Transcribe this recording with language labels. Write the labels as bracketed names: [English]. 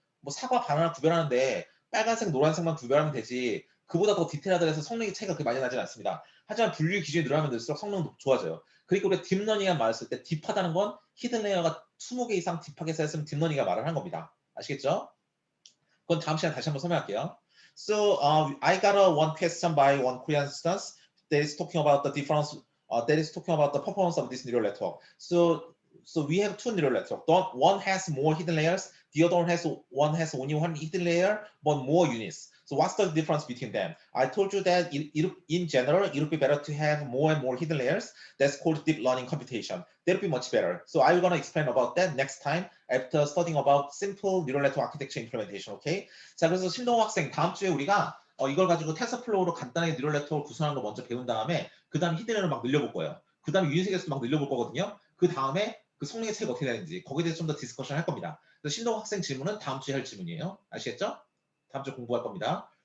[Korean] 뭐 사과, 바나나 구별하는데 빨간색, 노란색만 구별하면 되지 그보다 더 디테일하다 해서 성능의 차이가 그렇게 많이 나지는 않습니다. 하지만 분류 기준이 늘어나면 늘수록 성능도 좋아져요. 그리고 우리가 딥러닝이라는 말을 쓸 때 딥하다는 건 히든 레이어가 20개 이상 딥하게 쌓였으면 딥러닝이라 말을 하는 겁니다. 아시겠죠? 그건 다음 시간에 다시 한번 설명할게요. [English] So I got a one question by one Korean student that is talking about the difference. That is talking about the performance of this neural network. So we have two neural networks. One has more hidden layers. The other one has only one hidden layer, but more units. So what's the difference between them? I told you that in general, it would be better to have more and more hidden layers. That's called deep learning computation. That'll be much better. So I'm going to explain about that next time after studying about simple neural network architecture implementation. Okay? [Korean] 자, 그래서 신동호 학생 다음 주에 우리가 이걸 가지고 텐서플로우로 간단하게 뉴럴 네트워크를 구성하는 거 먼저 배운 다음에 그 다음 히든을 막 늘려볼 거예요. 그 다음에 유인색에서 막 늘려볼 거거든요. 그 다음에 그 성능의 차이가 어떻게 되는지 거기에 대해서 좀 더 디스커션 할 겁니다. 그래서 신동호 학생 질문은 다음 주에 할 질문이에요. 아시겠죠? 다음 주에 공부할 겁니다.